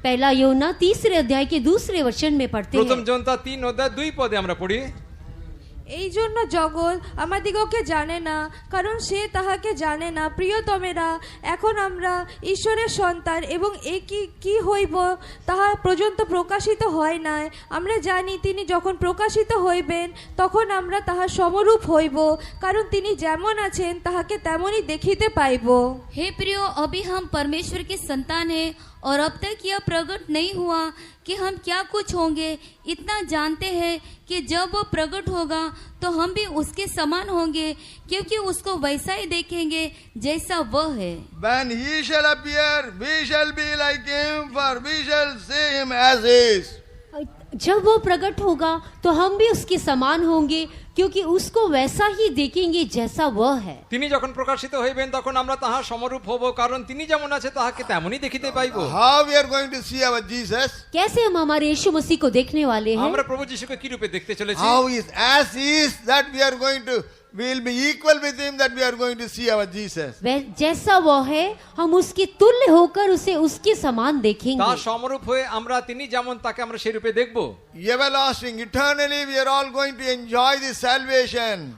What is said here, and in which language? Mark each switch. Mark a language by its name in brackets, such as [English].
[Hindi] पहला यूहन्ना 3 अध्याय के 2 वचन में पढ़ते [Bangla] প্রথম [Hindi] हैं। [Bangla] যোহন্না 3:2 আমরা পড়ি। এই জন্য জগৎ আমাদিগকে জানে না, কারণ সে তাহাকে জানে না। প্রিয়তমেরা, এখন আমরা ঈশ্বরের সন্তান এবং এ কি হইব তাহা পর্যন্ত প্রকাশিত হয় নাই। আমরা জানি তিনি যখন প্রকাশিত হইবেন তখন আমরা তাহার সমরূপ হইব, কারণ তিনি যেমন আছেন তাহাকে তেমনই দেখিতে পাইব। [Hindi] हे प्रियो, अभी हम परमेश्वर के संतान हैं और अब तक यह प्रकट नहीं हुआ कि हम क्या कुछ होंगे। इतना जानते हैं कि जब वो प्रकट होगा तो हम भी उसके समान होंगे, क्योंकि उसको वैसा ही देखेंगे जैसा वह है। [English] When he shall appear, we shall be like him, for we shall see him as he is. [Hindi] जब वो प्रकट होगा तो हम भी उसके समान होंगे, क्योंकि उसको वैसा ही देखेंगे जैसा वह है। [Bangla] তিনি যখন প্রকাশিত হইবেন তখন আমরা তাহার সমরূপ হব, কারণ তিনি যেমন আছে তাহাকে তেমনই দেখিতে পাইব। [English] How we are going to see our Jesus? [Hindi] कैसे हम हमारे यीशु मसीह को देखने वाले हैं? [Bangla] আমরা প্রভু যিশুকে কি রূপে দেখতে চলেছি? [English] How is as he is that we are going to, we will be equal with him, that we are going to see our Jesus. [Hindi] जैसा वो है हम उसके तुल्य होकर उसे उसके समान देखेंगे। [Bangla] তার সমরূপ হয়ে আমরা তিনি যেমন তাকে আমরা সেই রূপে দেখব। [English] Everlasting, eternally we are all going to enjoy this salvation.